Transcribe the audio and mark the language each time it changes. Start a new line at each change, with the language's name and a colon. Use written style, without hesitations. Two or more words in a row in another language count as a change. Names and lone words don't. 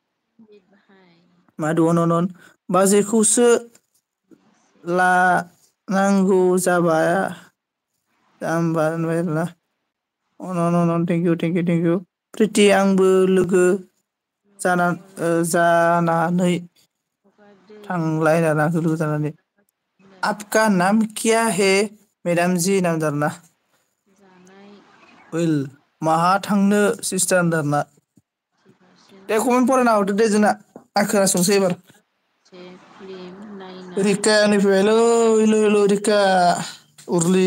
Bodo: बाजैखौसो लानांगौ जाबाय
English: thank you
Bodo: प्रिति आंबो लोगो जानानै थांलाय जानानै
Hindi: आपका नाम क्या है मेदाम जि
Bodo: जानाय माहा थांनो सिस्टार होनदों आरोना दे कमेन्ट फरायना हरदो दे जोंना आं खोनासंसै एबार फिल्म नायना रिकाया नै फैबायलै हेलौ रिका उरलि